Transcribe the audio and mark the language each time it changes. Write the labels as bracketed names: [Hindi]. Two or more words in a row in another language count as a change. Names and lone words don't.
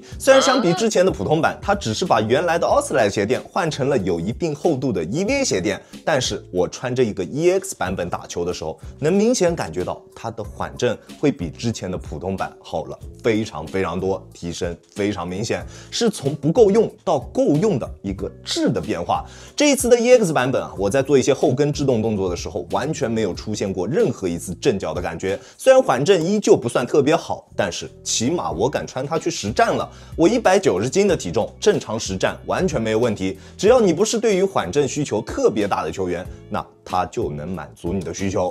[Chinese] 雖然相比之前的普通版，它只是把原來的奧斯萊鞋墊換成了有一定厚度的 EVA 鞋墊，但是我穿着一個 EX 版本打球的時候，能明顯感覺到它的緩震會比之前的普通版好了非常非常多，提升非常明顯，是從不夠用到夠用的一個質的變化。這一次的 EX 版本啊，我在做一些後跟制動動作的時候，完全沒有出現過任何一次震腳的感覺。雖然緩震依舊不算特別好，但是起碼我敢穿它去實戰了。我190斤的體重，正常實戰完全沒有問題。只要你不是對於緩震需求特別大的球員，那它就能滿足你的需求。